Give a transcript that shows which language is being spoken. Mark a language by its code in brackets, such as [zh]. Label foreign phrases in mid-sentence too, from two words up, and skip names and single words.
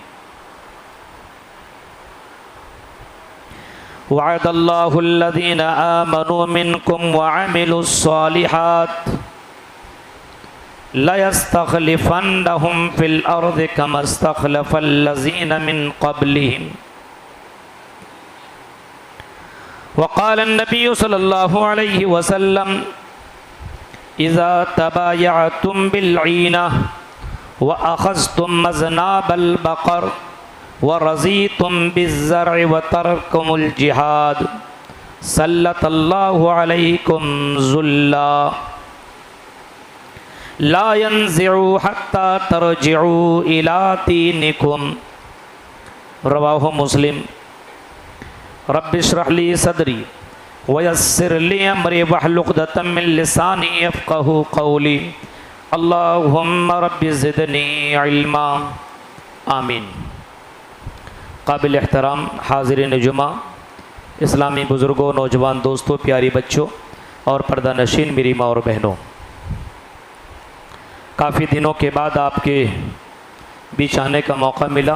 [ar] وعد الله الذين آمنوا منكم وعملوا الصالحات ليستخلفنهم في الأرض كما استخلف الذين من قبلهم وقال النبي صلى الله عليه وسلم إذا تبايعتم بالعينة وأخذتم أذناب البقر ورضيتم بالزرع وتركتم الجهاد سلط الله عليكم ذلا لا ينزعه حتى ترجعوا إلى دينكم. رواه مسلم رب اشرح لي صدري ويسر لي أمري واحلل عقدة من لساني يفقهوا قولي. اللهم رب زدني علما. आमीन। [hi] काबिल एहतराम हाज़िरीन जुमा, इस्लामी बुज़ुर्गों, नौजवान दोस्तों, प्यारी बच्चों और पर्दा नशीन मेरी माँ और बहनों, काफ़ी दिनों के बाद आपके बीच आने का मौका मिला।